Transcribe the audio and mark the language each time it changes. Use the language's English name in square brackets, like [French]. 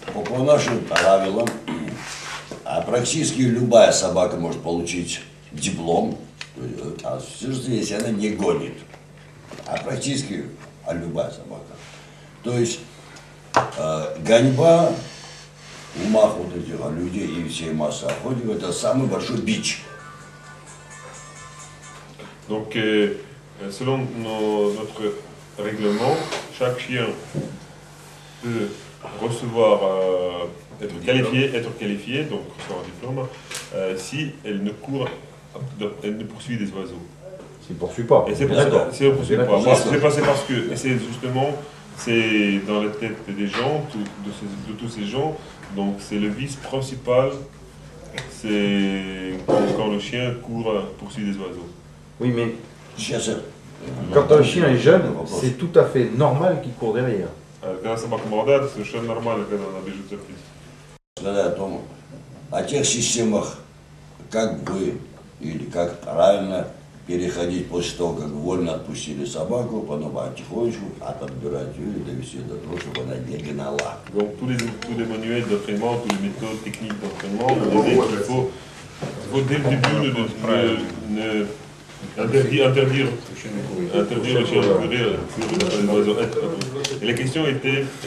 [Russian] По нашим правилам, практически любая собака может получить диплом, если она не гонит. Практически любая собака. То есть гоньба в умах вот этих людей и всей массы охотников — это самый большой бич. [French] Donc, selon notre règlement, chaque chien peut recevoir, être qualifié, donc recevoir un diplôme, si elle ne poursuit des oiseaux. S'il ne poursuit pas. Et c'est pour ça, si elle ne poursuit pas. C'est parce que c'est justement, c'est dans la tête des gens, de tous ces gens, donc c'est le vice principal, c'est quand le chien poursuit des oiseaux. Oui, mais quand un chien est jeune, c'est tout à fait normal qu'il court derrière. [Russian] Когда собака молодая, это совершенно нормально, когда она бежит за птицей. Сказать о тех системах, как вы или как правильно переходить после того, как вольно отпустили собаку, потом потихонечку отбирать ее и довести до того, чтобы она не гнала. [French] Donc tous les manuels d'entraînement, toutes les méthodes techniques d'entraînement, on dit qu'il faut dès le début interdire le chien de courir les oiseaux. Et la question était